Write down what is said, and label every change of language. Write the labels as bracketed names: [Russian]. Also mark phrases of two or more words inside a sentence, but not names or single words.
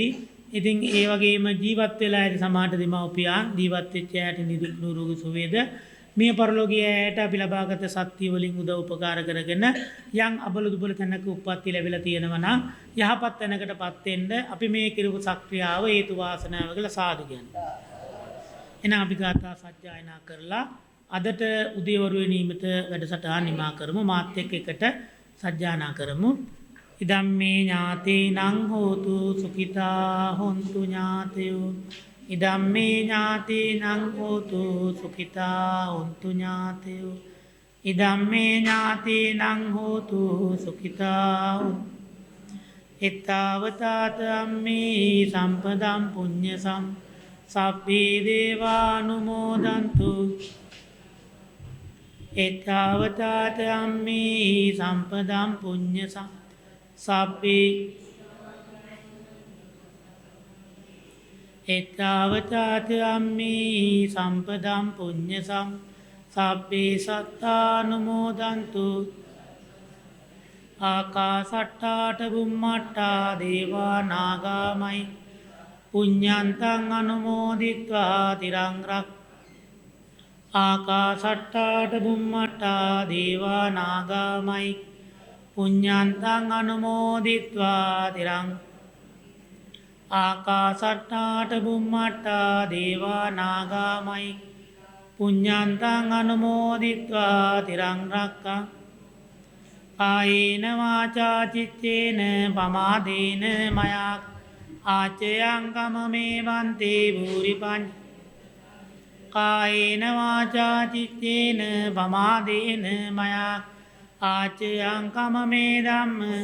[Sinhala] ඉතින් ඒ වගේම ජීවත් වෙලා ඇති සමාජ දෙමව්පියන් ජීවත් වෙච්ච ඇයට නිදුක් නිරෝගී සුවේද මිය පරලෝ ගිය ඇයට අපි ලබාගත සත්‍ය වලින් උදව් උපකාර කරගෙන යම් අබල දුබල තැනක උප්පත්ති ලැබිලා තියෙනවා නම් යහපත් තැනකටපත් වෙන්න අපි මේ කිරුපු සක්‍රියාව හේතු වාසනාව කියලා සාදු කියනවා. එහෙනම් අපි ගාථා සජ්ජායනා කරලා අදට උදේවරු වෙනීමට වැඩසටහන නිමා කරමු. මාත් එක්ක සජ්ජායනා කරමු. [Pali] ඉදම්මේ ඥාතේනං හෝතු සුඛිතා හොන්තු ඥාතයෝ. ඉදම්මේ ඥාතේනං හෝතු සුඛිතා හොන්තු ඥාතයෝ. ඉදම්මේ ඥාතේනං හෝතු සුඛිතා එත්තාවතාත අම්මේ සම්පදම් පුඤ්ඤ සබ්බේ දේවානුමෝදන්තු. එත්තාවතාත අම්මේ සම්පදම් පුඤ්ඤ සබ්බේ එත්තාවතාත අම්මේ සම්පදම් පුඤ්ඤ සබ්බේ සත්තානුමෝදන්තු. ආකාසට්ටාට බුම්මට්ටා දේවා නාගාමයි පුඤ්ඤන්තං අනුමෝදිත්වා තිරං රක්. ආකාසට්ටාට බුම්මට්ටා දේවා නාගාමයි පුඤ්ඤන්තං අනුමෝදිත්වා තිරං. ආකාසට්ටාට බුම්මට්ටා දේවා නාගාමයි පුඤ්ඤන්තං අනුමෝදිත්වා තිරං රක්ඛං. කායේන වාචා චිත්තේන පමාදේන මයා ආචයං කමමේ වන්තේ භූරිපං. කායේන වාචා චිත්තේන පමාදේන මයා ආචයං කමමේ ධම්ම.